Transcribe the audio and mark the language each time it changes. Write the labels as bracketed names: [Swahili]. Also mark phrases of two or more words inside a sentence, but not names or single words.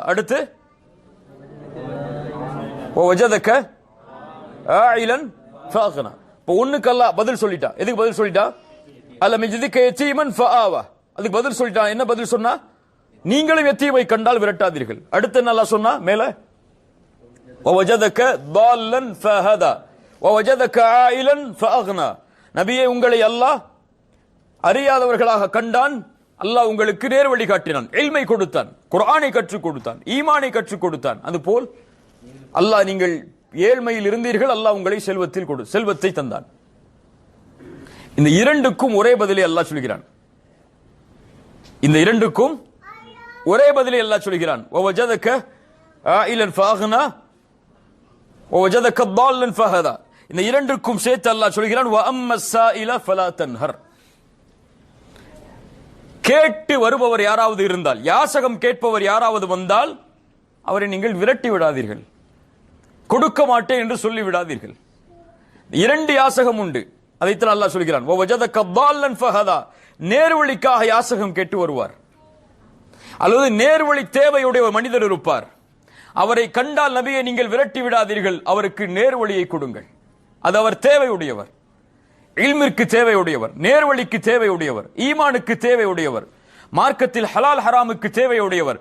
[Arabic] அடுத்து ووجدك عائلا فأغنى. [Tamil] இப்போ ஒண்ணுக்கு அல்லாஹ் பதில் சொல்லிட்டான். எதுக்கு பதில் சொல்லிட்டான்? [Arabic] ألم يجدك يتيما فآوى. [Tamil] அதுக்கு பதில் சொல்லிட்டான். என்ன பதில் சொன்னா? நீங்களும் யதீமை கண்டால் விரட்டாதீர்கள். அடுத்து என்ன அல்லாஹ் சொன்னா? [Arabic] மேல وَوَجَدَكَ ضَالًّا فَهَدَى وَوَجَدَكَ عَائِلًا فَأَغْنَى. [Tamil] நபியே, உங்களை அல்லாஹ் அறியாதவர்களாக கண்டான், அல்லாஹ் உங்களுக்கு நேர் வழி காட்டினான், இல்மை கொடுத்தான், குர்ஆனை கற்றுக் கொடுத்தான், ஈமானை கற்றுக் கொடுத்தான். அதுபோல் அல்லாஹ் நீங்கள் ஏழ்மையில் இருந்தீர்கள், அல்லாஹ் உங்களை செல்வத்தை தந்தான். இந்த இரண்டுக்கும் ஒரே பதிலை அல்லாஹ் சொல்கிறான். இந்த இரண்டுக்கும் ஒரே பதிலை அல்லாஹ் சொல்கிறான். [Arabic] وَوَجَدَكَ عَائِلًا فَأَغْنَى وَوَجَدَكَ ضَالًّا فَهَدَى. [Tamil] இந்த இரண்டுக்கும் சேர்த்து அல்லாஹ் சொல்கிறான். [Arabic] وَأَمَّ السَّائِلَ فَلَا تَنْهَرْ. [Tamil] கேட்டு வருபவர் யாராவது இருந்தால், யாசகம் கேட்பவர் யாராவது வந்தால் அவரை நீங்கள் விரட்டி விடாதீர்கள், கொடுக்க மாட்டேன் என்று சொல்லி விடாதீர்கள். 2 யாசகம் உண்டு. அதைத்தான் அல்லாஹ் சொல்கிறான். [Arabic] وَوَجَدَكَ ضَالًّا فَهَدَى. [Tamil] நேர்வழிக்காக யாசகம் கேட்டு வருவார், அல்லது நேர்வழி தேவையுடைய ஒரு மனிதர் இருப்பார். அவரை கண்டால் நபியை நீங்கள் விரட்டி விடாதீர்கள், அவருக்கு நேர்வழியை கொடுங்கள். அது அவர் தேவையுடையவர், இல்மிற்கு தேவையுடையவர், நேர்வழிக்கு தேவையுடையவர், ஈமானுக்கு தேவையுடையவர், மார்க்கத்தில் ஹலால் ஹராமுக்கு தேவையுடையவர்.